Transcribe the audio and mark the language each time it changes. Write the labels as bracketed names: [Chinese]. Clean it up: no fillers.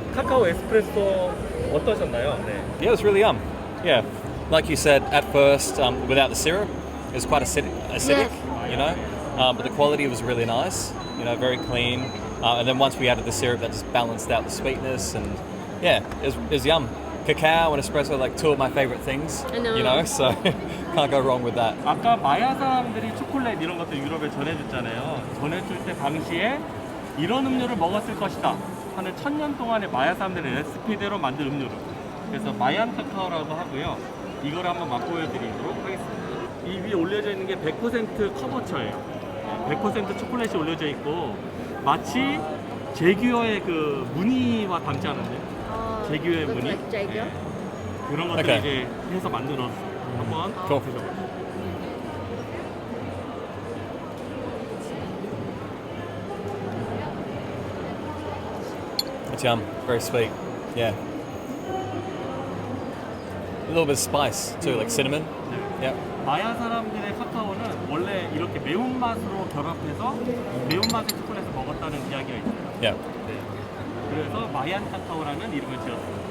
[Korean] 카카오 에스프레소 어떠셨나요? 네. [English] Yeah, it was really yum. Yeah, like you said, at first, without the syrup, it was quite acidic, Yes. you know. But the quality was really nice. You know, very clean. And then once we added the syrup, that just balanced out the sweetness, and yeah, it was yum. Cacao and espresso, like two of my favorite things. I know. You know, so can't go wrong with that. [Korean] 아까 마야 사람들이 초콜릿 이런 것들 유럽에 전해줬잖아요. 전해줄 때 당시에 이런 음료를 먹었을 것이다 하는 1000년 동안의 마야 사람들의 레시피대로 만든 음료를. 그래서 마얀 카카오라고 하고요. 이걸 한번 맛보여드리도록 하겠습니다. 이 위에 올려져 있는 게 100% 커버처예요. 100% 초콜릿이 올려져 있고 마치 제규어의 그 무늬와 닮지 않은데? 제규어의 무늬? [English] like 제규어? [Korean] 네. 그런 것들을 [English] Okay. [Korean] 이제 해서 만들었어요. 한번 [English] Cool. [Korean] 드셔보세요. [English] It's yum. Very sweet. Yeah. A little bit of spice too, like cinnamon. Yeah. [Korean] 마야 사람들의 카카오는 원래 이렇게 매운맛으로 결합해서 매운맛의 초콜릿을 먹었다는 이야기가 있어요. [English] Yeah. [Korean] 네. 그래서 마얀 카카오라는 이름을 지었어요.